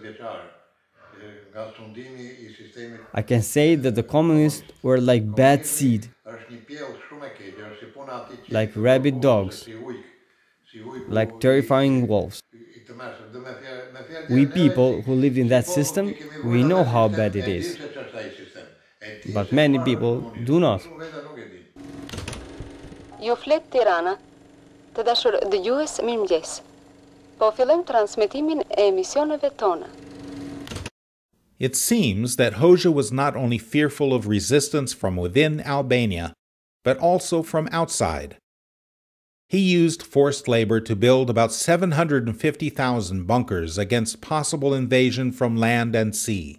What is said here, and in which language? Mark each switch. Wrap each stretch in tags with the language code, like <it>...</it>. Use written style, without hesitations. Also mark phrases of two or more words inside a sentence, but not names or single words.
<en>I can say that the communists were like bad seed, like rabid dogs, like terrifying wolves. We people who lived in that system, we know how bad it is. But many people do not.</en> <sq>Ju flet Tirana, të dashur dëgjues, mirëmëngjes. Po fillojmë transmetimin e emisioneve tona.</sq> <en>It seems that Hoxha was not only fearful of resistance from within Albania, but also from outside. He used forced labor to build about 750,000 bunkers against possible invasion from land and sea.</en>